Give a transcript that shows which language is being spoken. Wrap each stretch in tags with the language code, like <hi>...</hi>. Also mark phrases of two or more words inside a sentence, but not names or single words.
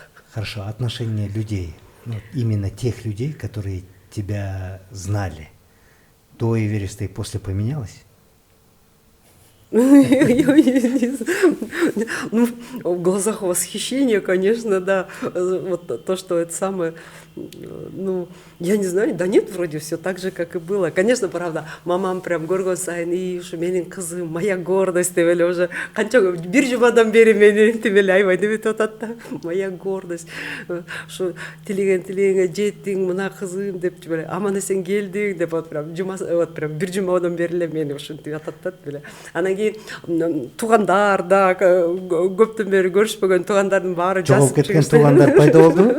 <ru>Хорошо, отношение людей, именно тех людей, которые тебя знали, до Эвереста и после поменялось? Ну, в глазах восхищения, конечно, да. Вот то, что это самое, ну, я не знаю, да нет, вроде все так же, как и было. Конечно, правда,</ru> <ky>мамам прям көргөн сайын, и ушу менин кызым,</ky> <ru>моя гордость</ru> <ky>деп эле уже канча бир жумадан бери мени интип эле аябай деп атат да,</ky> <ru>моя гордость.</ru> <ky>Ушу тилегеңе жеттиң, мына кызым деп эле, аман эсен келдиң деп прям бир жумадан бери эле мени ушинтип атат да беле. Анан кийин туугандар да көптөн бери көрүшпөгөн туугандардын баары жоголуп кеткен туугандар пайда болдубу?</ky>